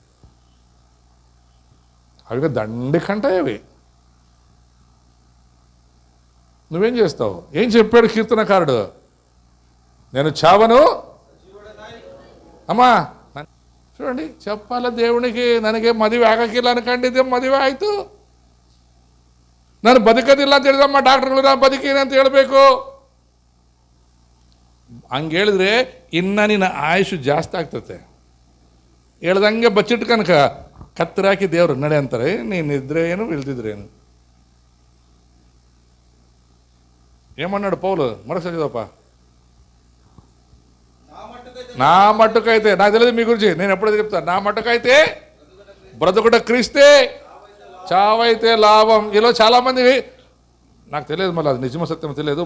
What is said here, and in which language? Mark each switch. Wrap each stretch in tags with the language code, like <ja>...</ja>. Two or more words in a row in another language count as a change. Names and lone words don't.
<te>అవి దండి కంటాయి అవి. నువ్వేం చేస్తావు? ఏం చెప్పాడు కీర్తనకారుడు? నేను చావను ಅಮ್ಮ చూడండి, చెప్పాల దేవునికి</te> <kn>ನನಗೆ ಮದುವೆ ಆಗಕ್ಕಿಲ್ಲ ಅನ್ಕೊಂಡಿದ್ದೆ, ಮದುವೆ ಆಯಿತು. ನಾನು ಬದುಕೋದಿಲ್ಲ ಅಂತ ಹೇಳಿದಮ್ಮ ಡಾಕ್ಟರ್ಗಳು, ನಾನು ಬದುಕೀನಿ ಅಂತ ಹೇಳಬೇಕು. ಹಂಗೆ ಹೇಳಿದ್ರೆ ಇನ್ನು ನಿನ್ನ ಆಯುಷು ಜಾಸ್ತಿ ಆಗ್ತತೆ. ಹೇಳ್ದಂಗೆ ಬಚ್ಚಿಟ್ಟು ಕನಕ ಕತ್ತರಾಕಿ ದೇವರು ನಡೆ ಅಂತಾರೆ. ನೀನು ಇದ್ರೆ ಏನು, ಇಲ್ದಿದ್ರೇನು.</kn> <te>ఏమన్నాడు పౌలు? మరొకసారి చదవప్ప. నా మట్టుకైతే, నాకు తెలియదు మీ గురించి, నేను ఎప్పుడైతే చెప్తాను. నా మట్టుకైతే బ్రతుకుట క్రీస్తే, చావైతే లాభం. ఇలా చాలామంది, నాకు తెలియదు, మళ్ళీ అది నిజమో సత్యం తెలియదు.</te>